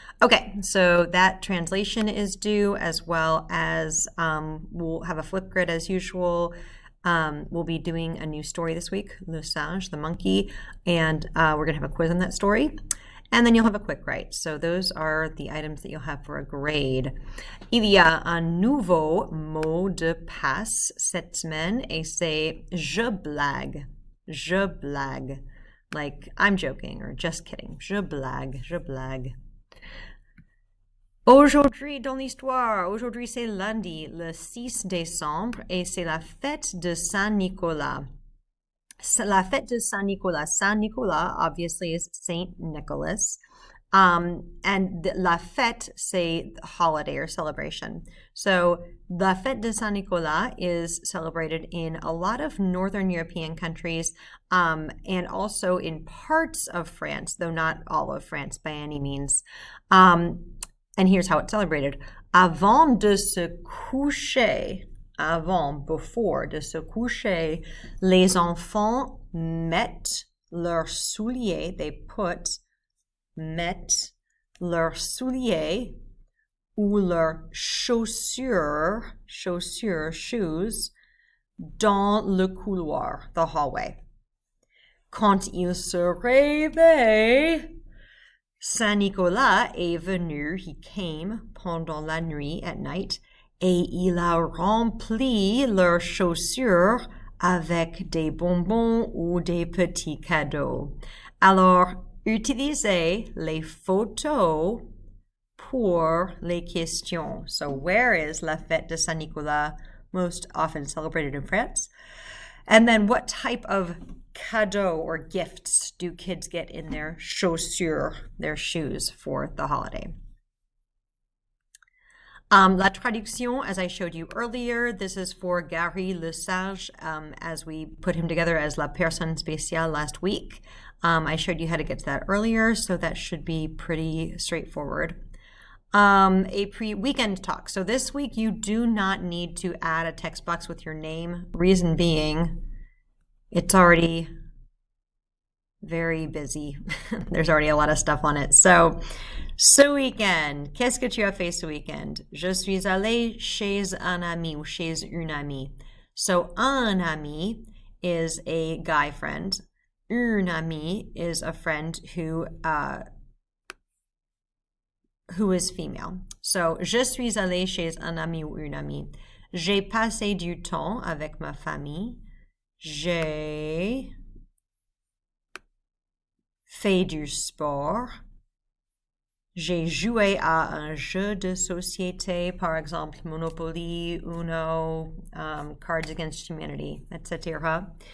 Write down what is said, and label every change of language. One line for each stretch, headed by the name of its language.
English: Okay, so that translation is due, as well as we'll have a flip grid as usual. We'll be doing a new story this week, Le Singe, the monkey, and we're gonna have a quiz on that story. And then you'll have a quick write. So those are the items that you'll have for a grade.
French: Il y a un nouveau mot de passe cette semaine, et c'est je blague. Je blague.
English: Like I'm joking or just kidding.
French: Je blague, je blague. Aujourd'hui dans l'histoire, aujourd'hui c'est lundi, le 6 décembre, et c'est la fête de Saint-Nicolas. La fête de Saint-Nicolas.
English: Saint-Nicolas, obviously, is Saint Nicholas. And la fête, say holiday or celebration. So la fête de Saint-Nicolas is celebrated in a lot of Northern European countries, and also in parts of France, though not all of France by any means. And here's how it's celebrated.
French: Avant de se coucher,
English: before
French: de se coucher, les enfants mettent leurs souliers, mettent leurs souliers ou leurs chaussures,
English: shoes,
French: dans le couloir,
English: the hallway.
French: Quand ils se réveillent, Saint-Nicolas est venu,
English: he came
French: pendant la nuit,
English: at night,
French: et il a rempli leurs chaussures avec des bonbons ou des petits cadeaux. Alors, utilisez les photos pour les questions.
English: So, where is la fête de Saint-Nicolas most often celebrated in France? And then what type of cadeau or gifts do kids get in their chaussures, their shoes, for the holiday?
French: La traduction,
English: as I showed you earlier, this is for Gary le Sage, as we put him together as
French: la personne spéciale
English: last week. I showed you how to get to that earlier, so that should be pretty straightforward. A pre-weekend talk. So this week you do not need to add a text box with your name. Reason being, it's already very busy. There's already a lot of stuff on it.
French: So, ce week-end, qu'est-ce que tu as fait ce week-end? Je suis allé chez un ami ou chez une amie.
English: So, un ami is a guy friend. Une amie is a friend who is female.
French: So, je suis allé chez un ami ou une amie. J'ai passé du temps avec ma famille. J'ai fait du sport. J'ai joué à un jeu de société, par exemple Monopoly, Uno, Cards Against Humanity, etc.